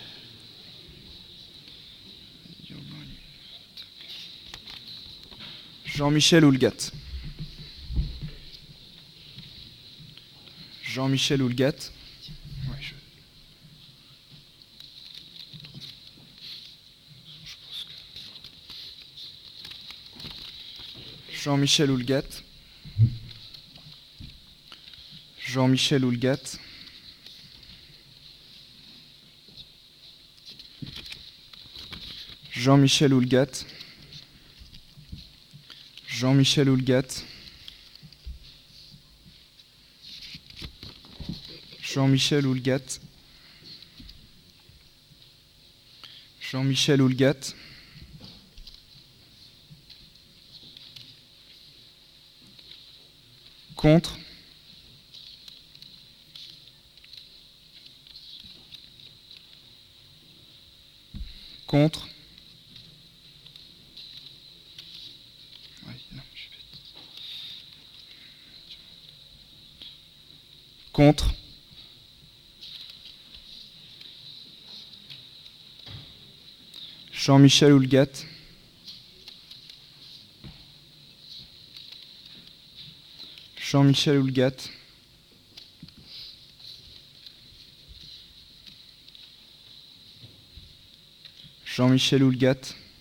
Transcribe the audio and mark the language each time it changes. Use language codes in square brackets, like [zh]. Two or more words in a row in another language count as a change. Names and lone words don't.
[fr] Jean-Michel Houlgat. Jean-Michel Houlgat. Ouais, je pense que... Jean-Michel Houlgat. Jean-Michel Houlgat. Jean-Michel Houlgat. Jean-Michel Houlgat. Jean-Michel Houlgat. Jean-Michel Houlgat. Contre. Contre. Ouais, non, je suis bête. Contre. Jean-Michel Houlgat. Jean-Michel Houlgat. Jean-Michel Houlgat.